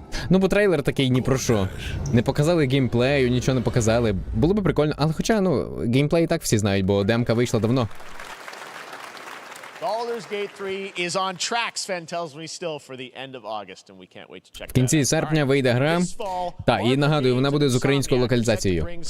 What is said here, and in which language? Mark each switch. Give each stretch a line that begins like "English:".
Ukrainian: Ну, бо трейлер такий ні про що. Не показали геймплею, нічого не показали. Було би прикольно, але хоча, ну, геймплей і так всі знають, бо демка вийшла давно.
English: Baldur's Gate 3 is on track, Sven tells me still, for the end of August, and we can't wait to check
Ukrainian: В кінці серпня вийде гра. Так, і нагадую, вона буде з українською локалізацією.